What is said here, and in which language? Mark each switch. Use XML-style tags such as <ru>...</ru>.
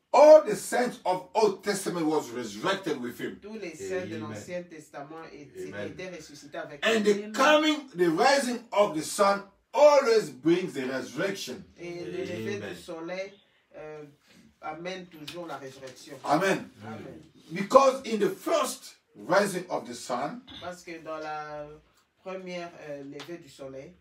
<en>all the saints of Old Testament was resurrected with him.</en> <fr>tous les saints de</fr> <en>Amen.</en> <fr>l'Ancien Testament étaient ressuscités avec</fr> <en>And</en> <fr>lui.</fr> <en>the rising of the sun always brings the resurrection.</en> <fr>Et le lever</fr> <en>Amen.</en> <fr>du soleil amène toujours la résurrection.</fr> <en>Amen.</en> <fr>Amen.</fr> <en>Because in the first rising of the sun,</en> <fr>Parce que dans la première levée du soleil,</fr>